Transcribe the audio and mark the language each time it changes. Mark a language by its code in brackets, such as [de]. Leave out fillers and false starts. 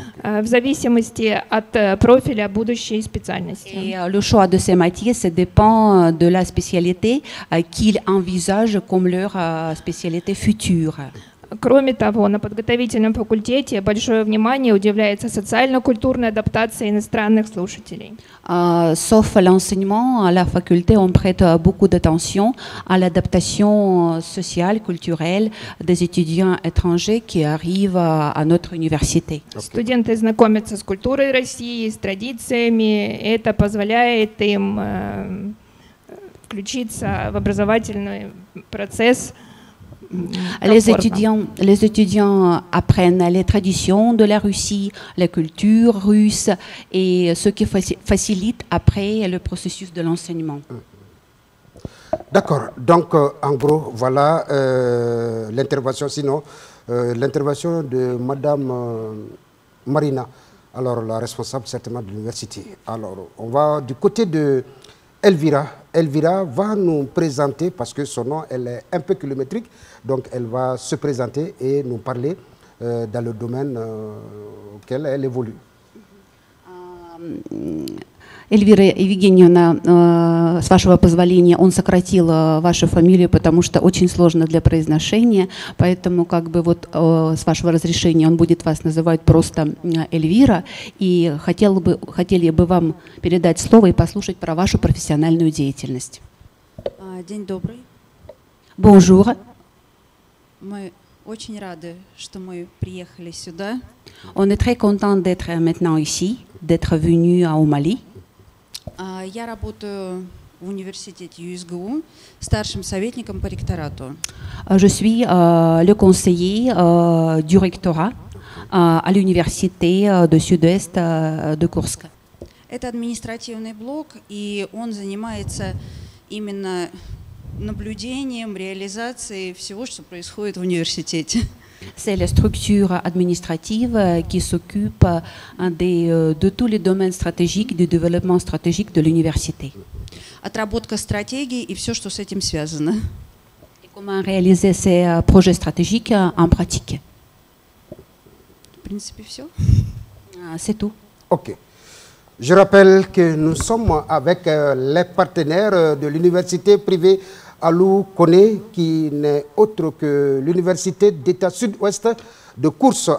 [ru] В зависимости от профиля будущей специальности. [fr] Et le choix de ces matières, ça dépend de la spécialité qu'ils envisagent comme leur spécialité future. [ru] Кроме того, на подготовительном факультете большое внимание уделяется социально-культурной адаптации иностранных слушателей. [fr] Sauf l'enseignement, à la faculté, on prête beaucoup d'attention à l'adaptation sociale, culturelle des étudiants étrangers qui arrivent à notre université. [ru] Студенты знакомятся с культурой России, с традициями. Это позволяет им включиться в образовательный процесс [fr] Les étudiants apprennent les traditions de la Russie, la culture russe et ce qui facilite après le processus de l'enseignement. D'accord. Donc, en gros, voilà l'intervention. Sinon, l'intervention de Madame Marina, alors la responsable certainement de l'université. Alors, on va du côté de Elvira. Elvira va nous présenter, parce que son nom, elle est un peu kilométrique, donc elle va se présenter et nous parler dans le domaine auquel elle évolue. [ru] Эльвира Евгеньевна, с вашего позволения, он сократил вашу фамилию, потому что очень сложно для произношения, поэтому как бы вот с вашего разрешения он будет вас называть просто Эльвира, и хотели бы вам передать слово и послушать про вашу профессиональную деятельность. День добрый. [fr] Bonjour. [ru] Мы очень рады, что мы приехали сюда. [fr] On est très content d'être maintenant ici, d'être venu au Mali. [ru] Я работаю в университете ЮСГУ старшим советником по ректорату. [fr] Je suis le conseiller du rectorat à l'université de Sud-Est de Kursk. [ru] Это административный блок, и он занимается именно наблюдением, реализацией всего, что происходит в университете. [fr] C'est la structure administrative qui s'occupe de tous les domaines stratégiques du développement stratégique de l'université. [ru] Отработка стратегий и все, что с этим связано. [fr] Et comment réaliser ces projets stratégiques en pratique. В принципе, все. C'est tout. Ok. Je rappelle que nous sommes avec les partenaires de l'université privée Alou Koné, qui n'est autre que l'université d'État Sud-Ouest de Kursk.